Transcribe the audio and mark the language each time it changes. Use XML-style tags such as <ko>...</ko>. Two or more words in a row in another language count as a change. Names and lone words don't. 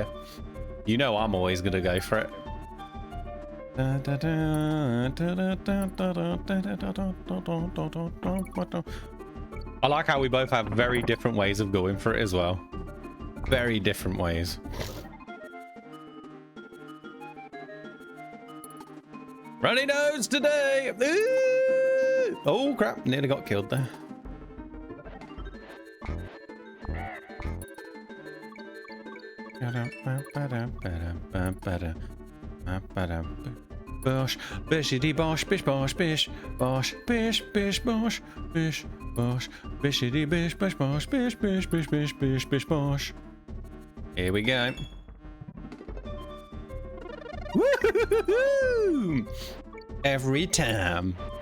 <en>You know I'm always going to go for it. I like how we both have very different ways of going for it as well. Very different ways. Runny nose today! Ooh! Oh crap, nearly got killed there. Bosh, bishity bosh, bish bosh, bish, bosh, bish, bish, bosh, bish, bosh, bishity bish, bish, bosh, bish, bish, bish, bish, bish, bish, bosh. Here we go. Woo-hoo-hoo-hoo! Every time.</en>